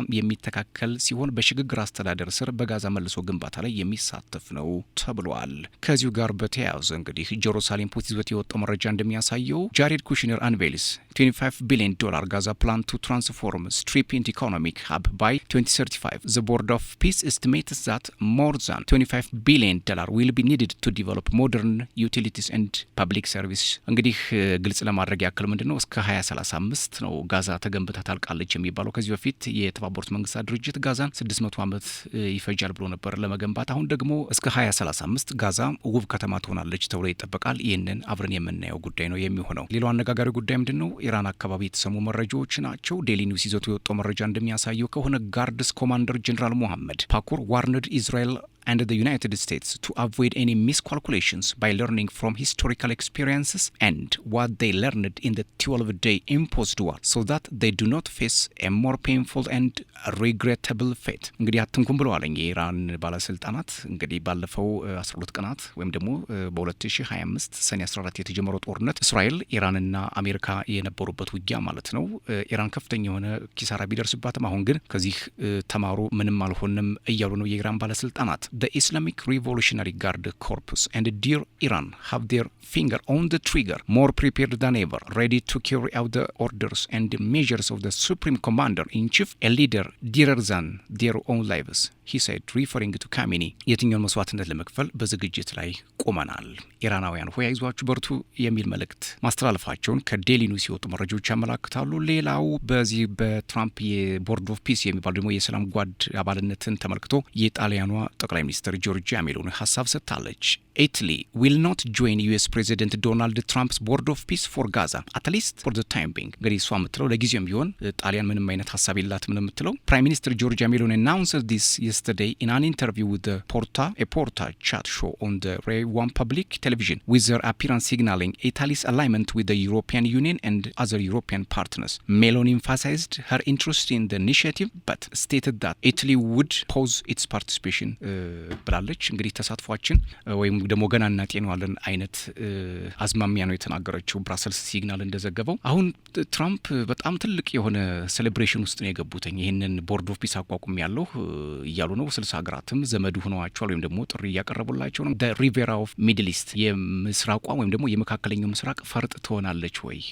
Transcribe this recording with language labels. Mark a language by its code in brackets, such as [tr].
[am] የሚተካከል ሲሆን በሽግግር አስተዳደር ስር በጋዛ መልሶ ግንባታ ላይ የሚሳተፍ ነው ተብሏል። ከዚሁ ጋር በተያያዘ እንግዲህ ጄሩሳሌም ፖስት ይዞት የወጣው መረጃ እንደሚያሳየው ጃሬድ ኩሽነር አንቬልስ [en] $25 billion Gaza plan to transform strip into economic hub by 2035. The Board of Peace estimates that more than $25 billion will be needed to develop modern utilities and public service. [am] እንግዲህ ግልጽ ለማድረግ ያክል ምንድነው እስከ 2035 ነው ጋዛ ተገንብታ ታልቃለች የሚባለው። ከዚህ በፊት የተባበሩት መንግስታት ድርጅት ጋዛን 600 ዓመት ይፈጃል ብሎ ነበር ለመገንባት። አሁን ደግሞ እስከ 2035 ጋዛ ውብ ከተማ ትሆናለች ተብሎ ይጠበቃል። ይህንን አብረን የምናየው ጉዳይ ነው የሚሆነው። ሌላው አነጋጋሪ ጉዳይ ምንድነው ኢራን አካባቢ የተሰሙ መረጃዎች ናቸው። ዴሊ ኒውስ ይዘቱ የወጣው መረጃ እንደሚያሳየው ከሆነ [en] ጋርድስ ኮማንደር ጀነራል ሙሐመድ ፓኩር ዋርንድ ኢዝራኤል and the United States to avoid any miscalculations by learning from historical experiences and what they learned in the 12-day imposed war so that they do not face a more painful and regrettable fate. እንግዲህ አትንኩም ብለዋል የኢራን ባለስልጣናት። እንግዲህ ባለፈው 12 ቀናት ወይም ደግሞ በ2025 ሰኔ 14 የተጀመረው ጦርነት እስራኤል ኢራንና አሜሪካ የነበሩበት ውጊያ ማለት ነው። ኢራን ከፍተኛ የሆነ ኪሳራ ቢደርስባትም አሁን ግን ከዚህ [am] ተማሩ ምንም አልሆንም እያሉ ነው የኢራን ባለስልጣናት። [en] The Islamic Revolutionary Guard Corps and Dear Iran have their finger on the trigger, more prepared than ever, ready to carry out the orders and the measures of the Supreme Commander-in-Chief, a leader dearer than their own lives, he said, referring to Khamenei. [am] የትኛውን መስዋዕትነት ለመክፈል በዝግጅት ላይ ቆመናል። ኢራናውያን ሆይ አይዟችሁ በርቱ የሚል መልእክት ማስተላለፋቸውን ከዴሊ ኒውስ የወጡ መረጃዎች ያመላክታሉ። ሌላው በዚህ በትራምፕ የቦርድ ኦፍ ፒስ የሚባል ደግሞ የሰላም ጓድ አባልነትን ተመልክቶ የጣሊያኗ ጠቅላይ ሚኒስትር ጆርጂያ ሜሎኒ ሀሳብ ሰጥታለች። [en] Italy will not join US President Donald Trump's Board of Peace for Gaza, at least for the time being. [am] እንግዲህ እሷ የምትለው ለጊዜውም ቢሆን ጣሊያን ምንም አይነት ሀሳብ የላትም ነው የምትለው። ፕራይም ሚኒስትር ጆርጂያ ሜሎኒ [en] announced this yesterday in an interview with the Porta chat show on the Rai One public television, with their appearance signaling Italy's alignment with the European Union and other European partners. Meloni emphasized her interest in the initiative, but stated that Italy would pause its participation. [am] ብላለች። እንግዲህ ተሳትፏችን ወይም ደግሞ ገና እናጤነዋለን አይነት አዝማሚያ ነው የተናገረችው ብራሰልስ ሲግናል እንደዘገበው። አሁን ትራምፕ በጣም ትልቅ የሆነ ሴሌብሬሽን ውስጥ ነው የገቡት። ይሄንን ቦርድ ኦፍ ፒስ አቋቁም ያለው እያሉ ነው። 60 ሀገራትም ዘመዱ ሆነዋቸዋል ወይም ደግሞ ጥሪ እያቀረቡላቸው ነው። [en] the riviera of middle east [am] የምስራቋ ወይም ደግሞ የመካከለኛው ምስራቅ ፈርጥ ትሆናለች ወይ?